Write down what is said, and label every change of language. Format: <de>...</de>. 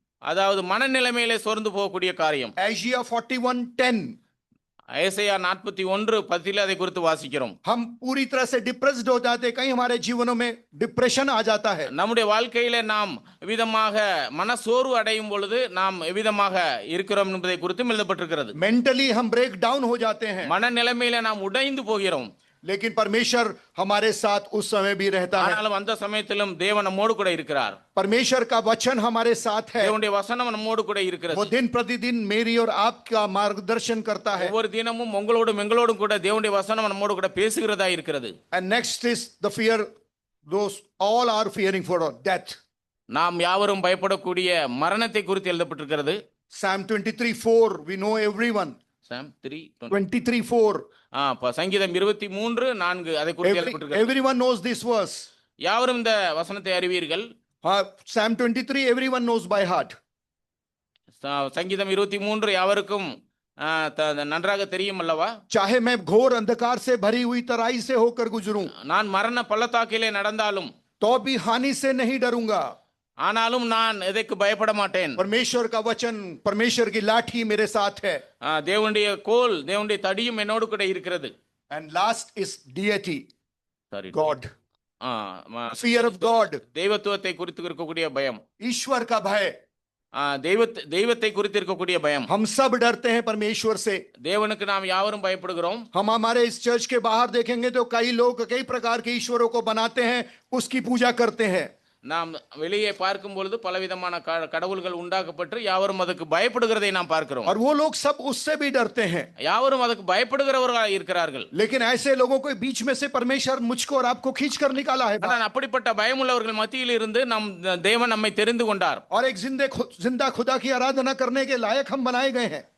<ta>அதாவது மனநிலைமையிலே சோர்ந்து போகக்கூடிய காரியம்.</ta> <en>Isaiah 41:10.</en> <ta>ஏசாயா 41:10 அதை குறித்து வாசிக்கிறோம்.</ta> <hi>हम पूरी तरह से डिप्रेस्ड हो जाते, कहीं हमारे जीवनों में डिप्रेशन आ जाता है.</hi> <ta>நம்முடைய வாழ்க்கையில நாம் விதமாக மனசோர்வு அடையும் பொழுது நாம் விதமாக இருக்கிறோம் என்பதை குறித்து எழுதப்பட்டிருக்கிறது.</ta> <hi>मेंटली हम ब्रेक डाउन हो जाते हैं.</hi> <ta>மனநிலைமையில நாம் உடைந்து போகிறோம்.</ta> <hi>लेकिन परमेश्वर हमारे साथ उस समय भी रहता है.</hi> <ta>ஆனாலும் அந்த சமயத்திலும் தேவன் நம்மோடு கூட இருக்கிறார்.</ta> <hi>परमेश्वर का वचन हमारे साथ है.</hi> <ta>தேவனுடைய வசனம் நம்மோடு கூட இருக்கிறது.</ta> <hi>वो दिन प्रतिदिन मेरी और आपका मार्गदर्शन करता है.</hi> <ta>ஒவ்வொரு தினமும் உங்களோடும் எங்களோடும் கூட தேவனுடைய வசனம் நம்மோடு கூட பேசுகிறதா இருக்கிறது.</ta> <en>And next is the fear, those all are fearing for death.</en> <ta>நாம் யாவரும் பயப்படக்கூடிய மரணத்தை குறித்து எழுதப்பட்டிருக்கிறது.</ta> <en>Psalm 23:4 we know everyone. Psalm 23:4</en> <ta>சங்கீதம் 23:4 அதை குறித்து எழுதப்பட்டிருக்கிறது.</ta> <en>everyone knows this verse.</en> <ta>யாவரும் இந்த வசனத்தை அறிவீர்கள்.</ta> <en>Psalm 23 everyone knows by heart.</en> <ta>சங்கீதம் 23 யாவருக்கும் நன்றாக தெரியும் அல்லவா?</ta> <hi>चाहे मैं घोर अंधकार से भरी हुई तराई से होकर गुजरूं,</hi> <ta>நான் மரண பள்ளத்தாக்கிலே நடந்தாலும்</ta> <hi>तो भी हानि से नहीं डरूंगा.</hi> <ta>ஆனாலும் நான் எதற்கு பயப்பட மாட்டேன்.</ta> <hi>परमेश्वर का वचन, परमेश्वर की लाठी मेरे साथ है.</hi> <ta>தேவனுடைய கோல், தேவனுடைய தடியும் என்னோடு கூட இருக்கிறது.</ta> <en>And last is deity. Sorry, God. Fear of God.</en> <ta>தெய்வத்துவத்தை குறித்து இருக்கக்கூடிய பயம்.</ta> <hi>ईश्वर का भय.</hi> <ta>தெய்வத்தை குறித்து இருக்கக்கூடிய பயம்.</ta> <hi>हम सब डरते हैं परमेश्वर से.</hi> <ta>தேவனுக்கு நாம் யாவரும் பயப்படுகிறோம்.</ta> <hi>हम हमारे इस चर्च के बाहर देखेंगे तो कई लोग कई प्रकार के ईश्वरों को बनाते हैं, उसकी पूजा करते हैं.</hi> <ta>நாம் வெளியே பார்க்கும் பொழுது பலவிதமான கடவுள்கள் உண்டாக்கப்பட்டு யாவரும் அதுக்கு பயப்படுகிறதை நாம் பார்க்கிறோம்.</ta> <hi>और वो लोग सब उससे भी डरते हैं.</hi> <ta>யாவரும் அதுக்கு பயப்படுகிறவர்களாக இருக்கிறார்கள்.</ta> <hi>लेकिन ऐसे लोगों को बीच में से परमेश्वर मुझको और आपको खींच कर निकाला है.</hi> <ta>ஆனால் அப்படிப்பட்ட பயமுள்ளவர்கள் மத்தியில் இருந்து நம் தேவன் நம்மை தெரிந்து கொண்டார்.</ta> <hi>और एक जिंदा खुदा की आराधना करने के लायक हम बनाए गए हैं.</hi>